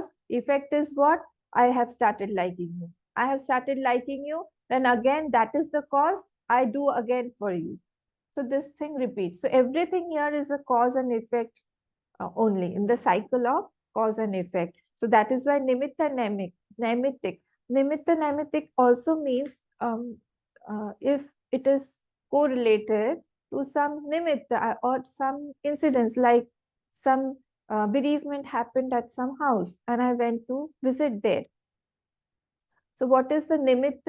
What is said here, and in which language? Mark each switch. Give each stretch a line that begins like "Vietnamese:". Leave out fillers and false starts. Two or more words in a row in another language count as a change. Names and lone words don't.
English: Effect is what? I have started liking you. I have started liking you. Then again, that is the cause. I do again for you. So this thing repeats. So everything here is a cause and effect only in the cycle of cause and effect. So that is why
Sanskrit: nimitta naimittik. Nimitta naimittik
English: also means if it is correlated to some nimitta or some incidents, like some bereavement happened at some house and I went to visit there. So what is the nimitta?